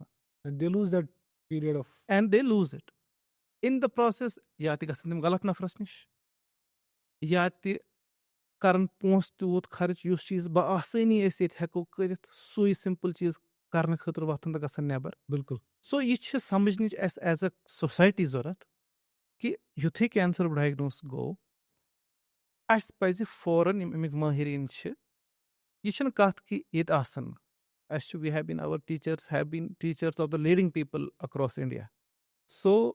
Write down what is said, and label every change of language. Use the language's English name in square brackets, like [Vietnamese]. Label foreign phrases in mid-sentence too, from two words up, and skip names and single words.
[English] And they lose that period of and they lose it in the process [Kashmiri] یا تہِ گژھن تِم غلط نفرس نِش یا تہِ کرن پونٛسہٕ تیوٗت خرٕچ یُس چیٖز بآسٲنی أسۍ ییٚتہِ ہٮ۪کو کٔرِتھ سُے سمپل چیٖز کرنہٕ خٲطرٕ وۄتھن تہٕ گژھن نٮ۪بر bilkul. سو یہِ چھِ سمجھنٕچ اَسہِ [English] as a society [Kashmiri] ضوٚرتھ کہِ یُتھُے کینسرُک ڈایگنوس گوٚو اَسہِ پزِ فوراً یِم اَمِکۍ مٲہریٖن چھِ یہِ چھنہٕ کتھ کہِ ییٚتہِ آسن نہٕ اَسہِ چھُ [English] we have been our teachers have been teachers of the leading people across India [Kashmiri] سو